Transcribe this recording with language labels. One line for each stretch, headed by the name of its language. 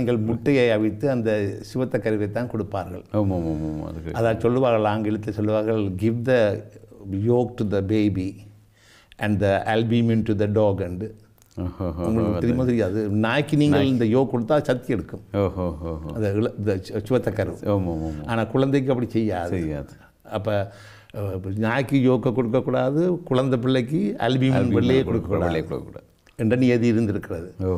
Tamil: நீங்கள் முட்டையை அவித்து அந்த சிவத்த கருவை தான் கொடுப்பார்கள். அதான் சொல்லுவார்கள், ஆங்கிலத்தில் சொல்லுவார்கள்,
English: give the yolk to the baby and the albumin to the dog.
Tamil: and உங்களுக்கு தெரியுமா தெரியாது, நாய்க்கு நீங்கள் இந்த யோக் கொடுத்தா சக்தி எடுக்கும் அந்த சுவத்தக்கரு. ஆனால் குழந்தைக்கு அப்படி செய்யாது. அப்போ நாய்க்கு யோக்கை கொடுக்கக்கூடாது, குழந்தை பிள்ளைக்கு அல்பியூமின் வெள்ளையே கொடுக்கக்கூடாது என்ற நியதி இருந்திருக்கிறது.